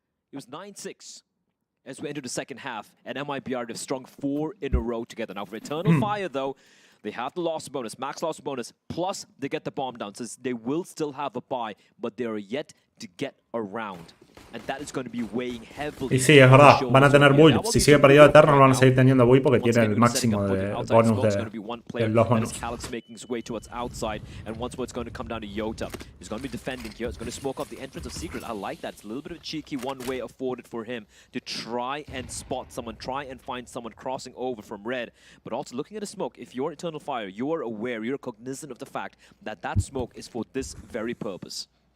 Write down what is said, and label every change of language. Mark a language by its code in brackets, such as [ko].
[en] It was 9-6 as we enter the second half, and MIBR have strung 4 in a row together. Now for Eternal Fire, though, they have the loss bonus, max loss bonus, plus they get the bomb down. So they will still have a bye, but they are yet to get around. And that is going to be weighing heavily. [es] Y sí, es verdad, van a tener build. Si sigue perdido Eternal, van a seguir teniendo build porque tienen el máximo de bonus de los bonus. [en] Calyx making his way towards outside, and once more it's going to come down to Yota. He's going to be defending here. It's going to smoke off the entrance of Secret. I like that. It's a little bit of a cheeky one-way afforded for him to try and spot someone, try and find someone crossing over from red. But also looking at the smoke, if you're Eternal Fire, you are aware, you're cognizant of the fact that that smoke is for this very purpose.